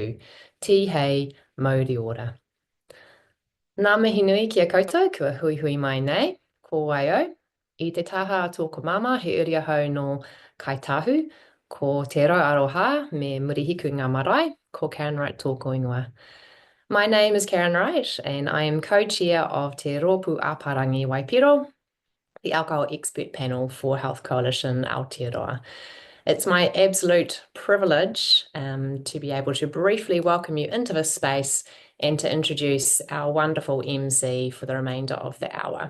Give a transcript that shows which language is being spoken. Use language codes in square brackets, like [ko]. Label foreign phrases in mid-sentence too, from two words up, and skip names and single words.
[mi] Ti hei, mauri ora. Nā mihi nui ki a koutou, kua hui hui mai nei, ko waio. I te taha a tōku mama, he uri ahau no Kaitahu, ko te aroha me murihiku ngā marae, ko Karen Wright tōku ingoa. [en] My name is Karen Wright, and I am co-chair of Te Rōpū Āparangi Waipiro, the Alcohol Expert Panel for Health Coalition Aotearoa. It's my absolute privilege to be able to briefly welcome you into this space and to introduce our wonderful MC for the remainder of the hour.